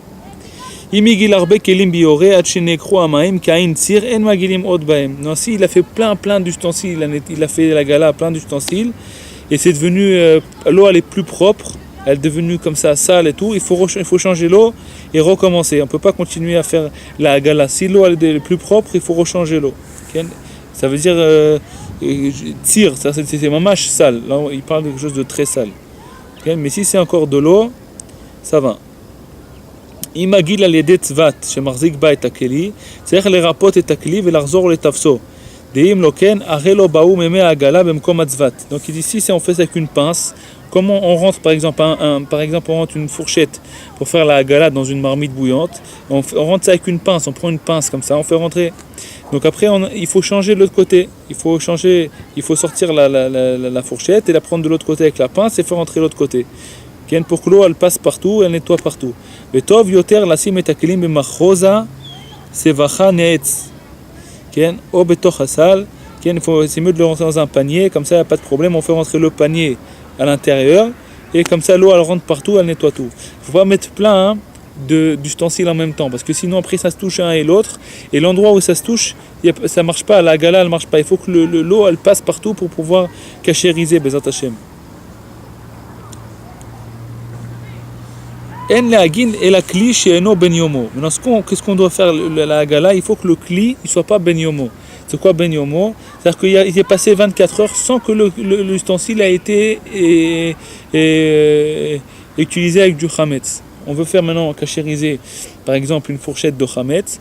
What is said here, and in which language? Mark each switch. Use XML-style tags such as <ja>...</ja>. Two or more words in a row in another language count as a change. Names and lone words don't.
<fr>Non, si il a fait plein d'ustensiles, il a fait la gala plein d'ustensiles et c'est devenu l'eau elle est plus propre, elle est devenue comme ça sale et tout, il faut changer l'eau et recommencer. On peut pas continuer à faire la gala. Si l'eau elle est plus propre, il faut rechanger l'eau. Okay? Ça veut dire tire, c'est mamash sale. Là il parle de quelque chose de très sale. Okay? Mais si c'est encore de l'eau, ça va.</fr> <he>אם מגיל על ידי צוות שמחזיק בה את הכלי, צריך לרפות את הכלי ולחזור לתפסו. דאם לא כן, הרי לא באו מימי העגלה במקום הצוות.</he> <fr>Donc ici, si on fait ça avec une pince, comment on rentre par exemple on rentre une fourchette pour faire la agala dans une marmite bouillante, on rentre ça avec une pince, on prend une pince comme ça, on fait rentrer. Donc après, il faut changer de l'autre côté. Il faut sortir la fourchette et la prendre de l'autre côté avec la pince et faire rentrer de l'autre côté. Pour que l'eau elle passe partout, elle nettoie partout.</fr> <he>וטוב יותר לשים את הכלים במחרוזה סבכה נעץ, או בתוך הסל,</he> <fr>c'est mieux de le rentrer dans un panier, comme ça il n'y a pas de problème, on fait rentrer le panier à l'intérieur, et comme ça l'eau elle rentre partout, elle nettoie tout. Il ne faut pas mettre plein d'ustensiles en même temps, parce que sinon après ça se touche un et l'autre, et l'endroit où ça se touche, ça ne marche pas, la gala elle ne marche pas, il faut que l'eau elle passe partout pour pouvoir cachériser,</fr> <he>בעזרת השם. אין להגעיל את הכלי שאינו בן יומו.</he> <fr>Maintenant, qu'est-ce qu'on doit faire la gala? Il faut que le kli ne soit pas</fr> <he>בן יומו.</he> <fr>C'est quoi</fr> <he>בן יומו?</he> <fr>C'est-à-dire qu'il est passé 24 heures sans que l'ustensile a été utilisé avec du chametz. On veut faire maintenant cachériser, par exemple, une fourchette de chametz.</fr>